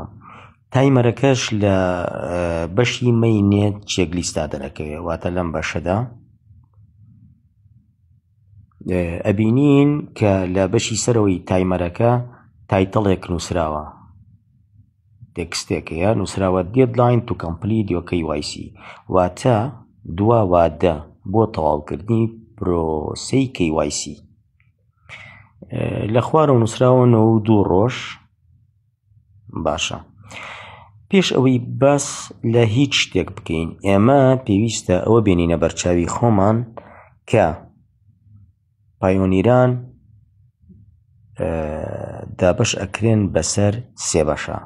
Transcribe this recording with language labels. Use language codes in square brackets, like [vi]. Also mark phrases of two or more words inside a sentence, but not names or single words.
[ckb] تایمەرەکەش لە بەشی مەینێت چێکلیستا دەرەکەوێت، واتە لەم بەشەدا ئەبینین کە لە بەشی سەرەوەی تایمەرەکە تایتڵێک نووسراوە، تێکستێکەیە نووسراوە [en] deadline to complete your KYC، [ckb] واتە دوا وادە بۆ تەواوکردنی پرۆسەی KYC. لە خوارەوە نووسراوە 92 ڕۆژ. باشە، پێش ئەوەی باس لە هیچ شتێک بکەین ئێمە پێویستە ئەوە بێنینە بەرچاوی خۆمان کە پایۆنیران دابش ئەکرێن بەسەر سێ بەشە.